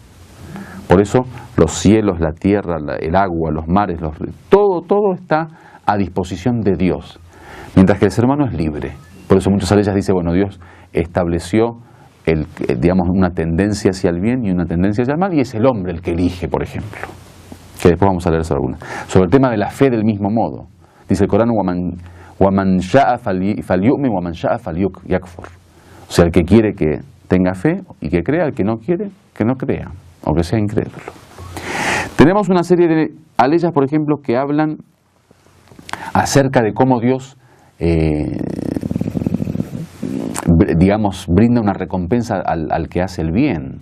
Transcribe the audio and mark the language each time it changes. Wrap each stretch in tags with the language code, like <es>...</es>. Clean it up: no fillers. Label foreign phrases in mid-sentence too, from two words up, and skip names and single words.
<es>Por eso los cielos, la tierra, el agua, los mares, todo está a disposición de Dios, mientras que el ser humano es libre. Por eso muchas aleyas dicen, bueno, Dios estableció digamos, una tendencia hacia el bien y una tendencia hacia el mal, y es el hombre el que elige, por ejemplo. Que después vamos a leer sobre alguna. Sobre el tema de la fe del mismo modo. Dice el Corán,</es> <ar>وَمَنْ شَاءَ فَلْيُؤْمِنْ وَمَنْ شَاءَ فَلْيَكْفُرْ.</ar> <es>O sea, el que quiere que tenga fe y que crea, el que no quiere, que no crea, o que sea incrédulo. Tenemos una serie de aleyas, por ejemplo, que hablan acerca de cómo Dios, digamos, brinda una recompensa al que hace el bien.</es>